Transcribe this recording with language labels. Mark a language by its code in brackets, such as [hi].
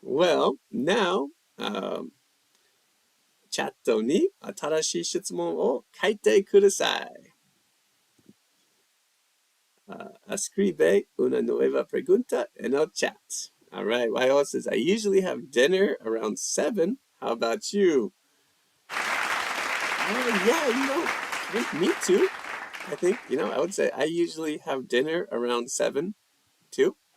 [en] Well, now, [ja] チャットに新しい質問を書いてください。 [es] Escribe una nueva pregunta en el chat. [en] All right. Wayo says, I usually have dinner around 7. How about you? Yeah, me too. I think, I would say I usually have dinner around 7 too.